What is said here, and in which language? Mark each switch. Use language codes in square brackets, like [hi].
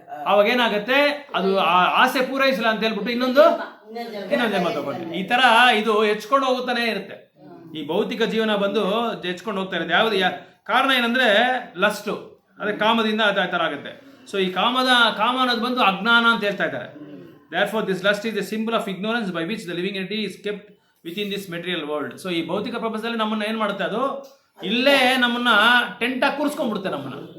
[kn] ಅವಾಗ ಏನಾಗುತ್ತೆ, ಅದು ಆಸೆ ಪೂರೈಸಲ್ಲ ಅಂತ ಹೇಳ್ಬಿಟ್ಟು ಇನ್ನೊಂದು ಜನ್ಮ ತಗೊಂಡ್ರಿ. ಈ ತರ ಇದು ಹೆಚ್ಕೊಂಡು ಹೋಗುತ್ತಾನೆ ಇರುತ್ತೆ. ಈ ಭೌತಿಕ ಜೀವನ ಬಂದು ಹೆಚ್ಕೊಂಡು ಹೋಗ್ತಾ ಇರುತ್ತೆ. ಯಾವ್ದು ಕಾರಣ ಏನಂದ್ರೆ ಲಸ್ಟ್, ಅದೇ ಕಾಮದಿಂದ ಆ ತರ ಆಗುತ್ತೆ. ಸೊ ಈ ಕಾಮ ಅನ್ನೋದು ಬಂದು ಅಜ್ಞಾನ ಅಂತ ಹೇಳ್ತಾ ಇದ್ದಾರೆ. [en] Therefore, this lust is a symbol of ignorance by which the living entity is kept within this material world. [kn] So ಈ ಭೌತಿಕ ಪ್ರಪಂಚದಲ್ಲಿ ನಮ್ಮನ್ನ ಏನ್ ಮಾಡುತ್ತೆ, ಅದು ಇಲ್ಲೇ ನಮ್ಮನ್ನ ಟೆಂಟಾಗಿ ಕೂರಿಸ್ಕೊಂಡ್ಬಿಡುತ್ತೆ ನಮ್ಮನ್ನ.